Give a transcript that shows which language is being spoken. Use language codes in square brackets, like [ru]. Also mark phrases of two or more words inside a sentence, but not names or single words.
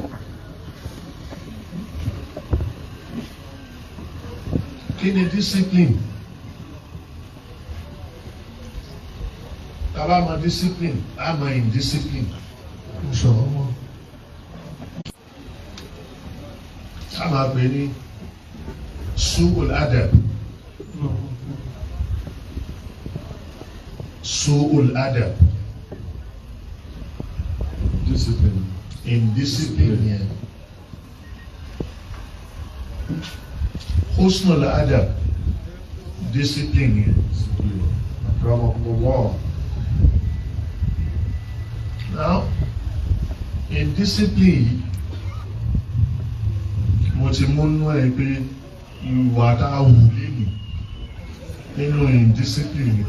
[yo] Kí ni discipline? Tá bá mọ discipline, á mọ indiscipline. Á máa pè ní [ar] سوء الأدب. سوء الأدب. [yo] Discipline. Indiscipline yẹn. [ar] حسن الأدب. [yo] Discipline yẹn. Akramakumullah. Now, indiscipline yìí mo ti mú nú ẹ pé ìwà tá a wù lẹ́nu nínú indiscipline.